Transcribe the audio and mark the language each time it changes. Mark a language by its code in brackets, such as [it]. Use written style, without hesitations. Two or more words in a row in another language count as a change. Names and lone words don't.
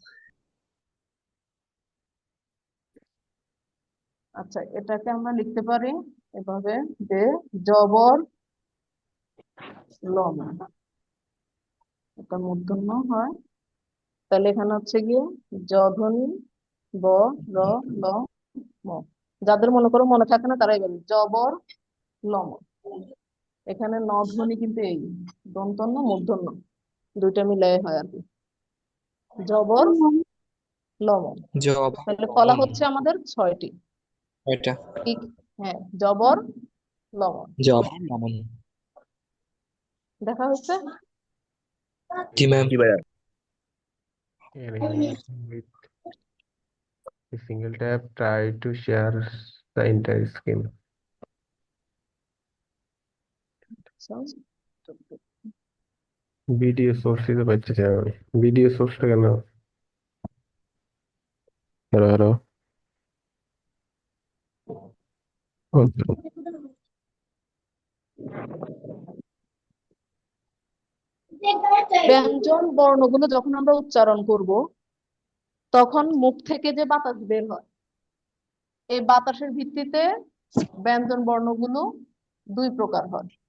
[bn] আচ্ছা, এটাকে আমরা লিখতে পারি এভাবে, যে জবর লম, এটা মূর্ধন্য হয়। তাহলে এখানে হচ্ছে গিয়ে জ ধ্বনি, ব, র, ল, ম। যাদের মনে করো মনে থাকে না, তারাই বলবে জবর লম। এখানে ন ধ্বনি কিন্তু এই দন্তন্য মূর্ধন্য দুইটা মিলাই হয় আর কি, জবর লম। জব। তাহলে ফলা হচ্ছে আমাদের 6টি। এটা ঠিক। হ্যাঁ, জবর লম। জব লবণ। দেখা হচ্ছে? জি ম্যাম। জি ম্যাডাম। [en] And with a single tap, try to share the entire screen. [bn] ভিডিও সোর্স দিতে পারছি না আমি। ভিডিও সোর্সটা কেন? হ্যালো হ্যালো। ব্যঞ্জন বর্ণগুলো যখন আমরা উচ্চারণ করব, তখন মুখ থেকে যে বাতাস বের হয়, এই বাতাসের ভিত্তিতে ব্যঞ্জন বর্ণগুলো 2 প্রকার হয়।